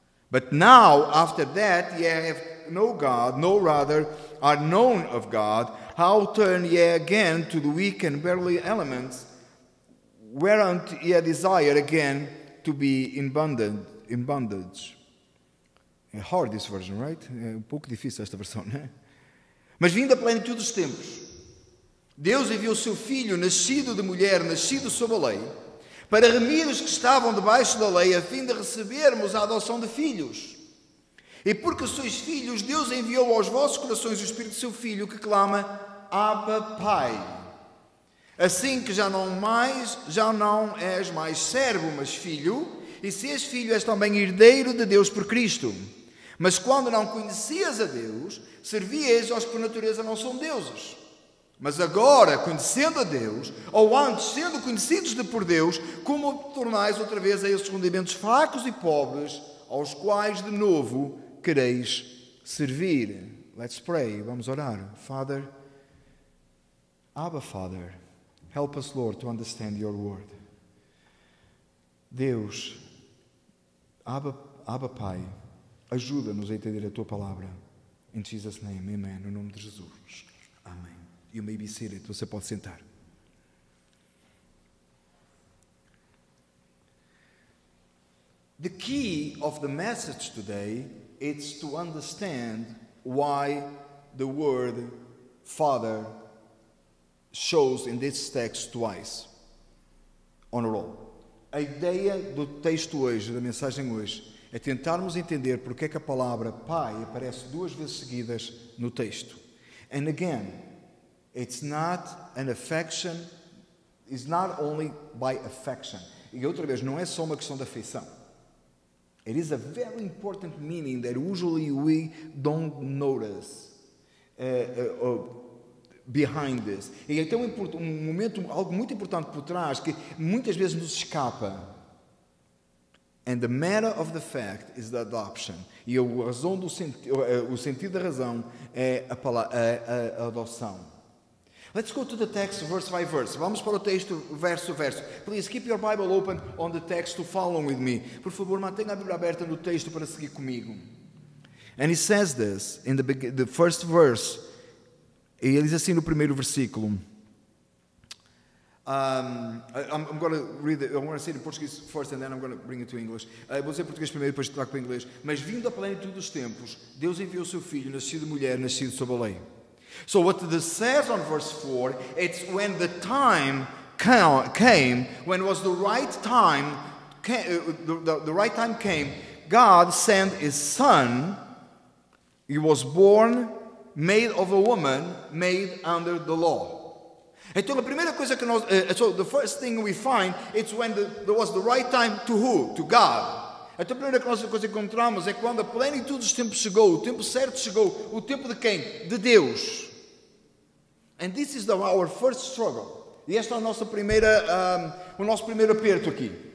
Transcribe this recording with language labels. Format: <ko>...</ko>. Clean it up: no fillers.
<en>But now, after that ye have no God, no rather are known of God, how turn ye again to the weak and barely elements, whereunto ye desire again to be in bondage. É hard this version, right?</en> <pt>É pouco difícil esta versão, né? Mas vindo a plenitude dos tempos, Deus enviou o seu Filho, nascido de mulher, nascido sob a lei, para remir os que estavam debaixo da lei, a fim de recebermos a adoção de filhos. E porque sois filhos, Deus enviou aos vossos corações o Espírito do seu Filho, que clama, Abba, Pai. Assim que já não és mais servo, mas filho, e se és filho, és também herdeiro de Deus por Cristo. Mas quando não conhecias a Deus, servias aos que por natureza não são deuses. Mas agora, conhecendo a Deus, ou antes sendo conhecidos por Deus, como tornais outra vez a esses rudimentos fracos e pobres, aos quais de novo quereis servir.</pt> <en>Let's pray.</en> <pt>Vamos orar.</pt> <en>Father, Abba, Father, help us, Lord, to understand your word.</en> <pt>Deus, Abba Pai, ajuda-nos a entender a tua palavra.</pt> <en>In Jesus' name, amen.</en> <pt>No nome de Jesus. Amém.</pt> <en>You may be seated.</en> <pt>Você pode sentar.</pt> <en>The key of the message today is to understand why the word Father shows in this text twice on a roll.</en> <pt>A ideia do texto hoje, da mensagem hoje, é tentarmos entender porque é que a palavra Pai aparece duas vezes seguidas no texto.</pt> <en>And again, it's not an affection, it's not only by affection.</en> <pt>E outra vez, não é só uma questão de afeição.</pt> <en>It is a very important meaning that usually we don't notice behind this.</en> <pt>E então um momento, algo muito importante por trás que muitas vezes nos escapa.</pt> <en>And the matter of the fact is the adoption.</en> <pt>E a razão do o sentido da razão é a adoção.</pt> <en>Let's go to the text verse by verse.</en> <pt>Vamos para o texto verso a verso.</pt> <en>Please keep your Bible open on the text to follow with me.</en> <pt>Por favor, mantenha a Bíblia aberta no texto para seguir comigo.</pt> <en>And he says this in the first verse.</en> <pt>E ele diz assim no primeiro versículo.</pt> <en>I'm going to read it. I want to say it in Portuguese first and then I'm going to bring it to English.</en> <pt>Vou dizer português primeiro, depois trago para inglês. Mas vindo a plenitude dos tempos, Deus enviou o seu Filho, nascido de mulher, nascido sob a lei.</pt> <en>So what this says on verse 4, it's when the time came, when was the right time, the right time came, God sent His Son. He was born, made of a woman, made under the law.</en> <pt>Então a primeira coisa que nós,</pt> <en>so the first thing we find, it's when there was the right time to who? To God.</en> <pt>Então a primeira coisa que encontramos é quando a plenitude dos tempos chegou, o tempo certo chegou, o tempo de quem? De Deus.</pt> <en>And this is our first struggle.</en> <pt>E esta é a nossa o nosso primeiro aperto aqui.</pt>